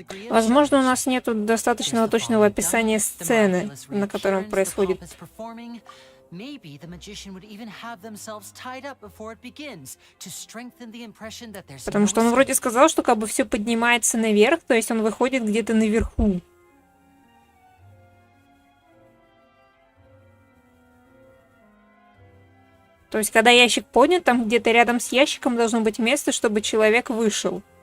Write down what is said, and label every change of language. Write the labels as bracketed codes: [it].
[ru] Возможно, у нас нет достаточного точного описания сцены, на котором происходит. [en] Maybe the magician would even have themselves tied up before it begins to strengthen the impression that there's... [ru] Потому что он вроде сказал, что как бы все поднимается наверх, то есть он выходит где-то наверху. То есть, когда ящик поднят, там где-то рядом с ящиком должно быть место, чтобы человек вышел.